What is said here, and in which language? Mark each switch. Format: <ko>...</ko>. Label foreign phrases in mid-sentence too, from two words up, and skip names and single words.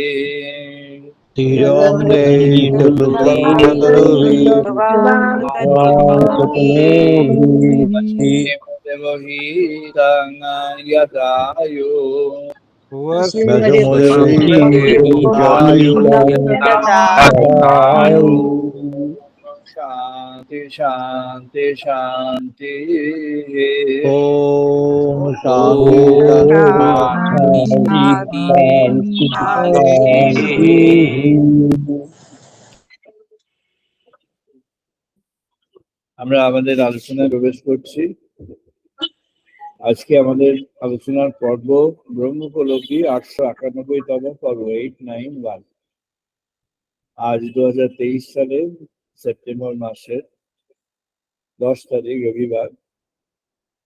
<sa>देवहीतं यदायु शांति शांति शांति। ओम शांति शांति शांति शांति।</sa> <bn>আমরা আমাদের আলোচনায় প্রবেশ করছি। আজকে আমাদের আলোচনার পর্ব ব্রহ্মোপলব্ধি 891তম পর্ব 891। আজ 2023 সালের সেপ্টেম্বর মাসের 10 তারিখ রবিবার।</bn>